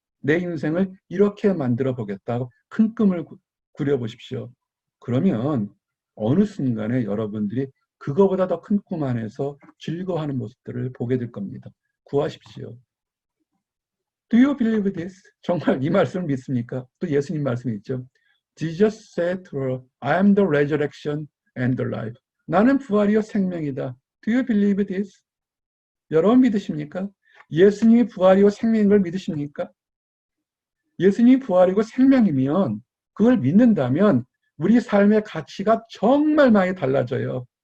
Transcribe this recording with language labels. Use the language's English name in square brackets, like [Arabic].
[Korean] 내 인생을 이렇게 만들어 보겠다. 큰 꿈을 그려보십시오. 그러면 어느 순간에 여러분들이 그거보다 더 큰 꿈 안에서 즐거워하는 모습들을 보게 될 겁니다. 구하십시오. [English] Do you believe this? [Korean] 정말 이 말씀을 믿습니까? 또 예수님 말씀이 있죠. [English] Jesus said to her, I am the resurrection and the life. [Korean] 나는 부활이요 생명이다. [English] Do you believe this? [Korean] 여러분 믿으십니까? 예수님이 부활이요 생명인 걸 믿으십니까? 예수님이 부활이고 생명이면 그걸 믿는다면 우리 삶의 가치가 정말 많이 달라져요.